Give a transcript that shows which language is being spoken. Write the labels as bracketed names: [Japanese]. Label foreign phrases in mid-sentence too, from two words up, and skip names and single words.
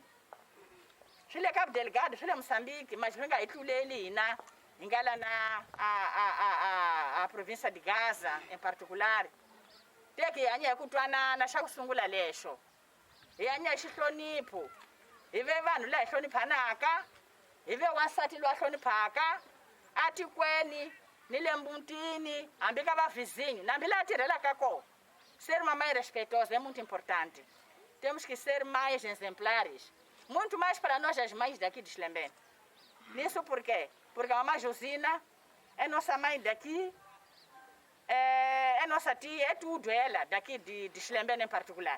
[Tsonga] swi le Cabo Delgado swi le Moçambique mas swi nga hi tluleli hina hi nga la na [Portuguese] a província de Gaza em particular [Tsonga] teki hi hanya hi ku twanana xa ku sungula lexo hi hanya hi xihlonipho hi ve vanhu la hi hloniphanaka hi ve wansati loyi a hloniphaka a tikweni ni le mutini hambi ka vavizinho na hambi laha tirhelaka kona [Portuguese] ser uma mãe respeitosa é muito importante. Temos que ser mais exemplares, muito mais para nós as mães daqui de Xilembene. Isso por quê? Porque a mamãe Josina é nossa mãe daqui, é nossa tia, é tudo ela daqui de Xilembene em particular.